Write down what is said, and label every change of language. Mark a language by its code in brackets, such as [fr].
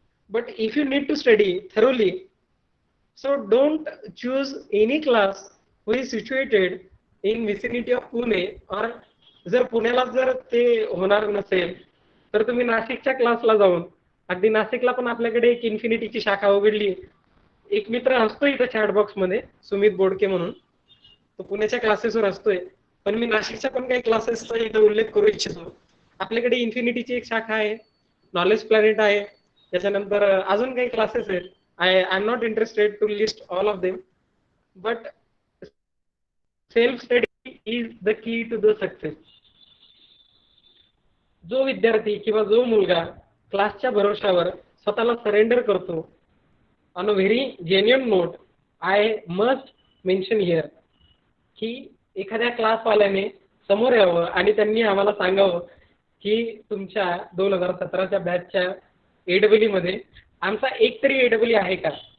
[en] But if you need to study thoroughly, so don't choose any class who is situated in vicinity of Pune, or [mr] जर पुण्याला जर ते होणार नसेल तर तुम्ही नाशिकच्या क्लासला जाऊन, अगदी नाशिकला पण आपल्याकडे एक इन्फिनिटीची शाखा उघडली. एक मित्र असतो इथं चॅटबॉक्स मध्ये, सुमित बोडके म्हणून, तो पुण्याच्या क्लासेसवर असतोय. पण मी नाशिकच्या पण काही क्लासेसचा इथं उल्लेख करू इच्छितो. आपल्याकडे इन्फिनिटीची एक शाखा आहे, नॉलेज प्लॅनेट आहे, त्याच्यानंतर अजून काही क्लासेस आहेत. [en] I am not interested to list all of them, but self study is the key to the success. [mr] जो विद्यार्थी किंवा जो मुलगा क्लासच्या भरोशावर स्वतःला सरेंडर करतो, [en] on a very genuine note, I must mention here [mr] की एखाद्या क्लासवाल्याने समोर यावं आणि त्यांनी आम्हाला सांगावं की तुमच्या 2017च्या बॅचच्या AEE मध्ये आमचा एक तरी AEE आहे का.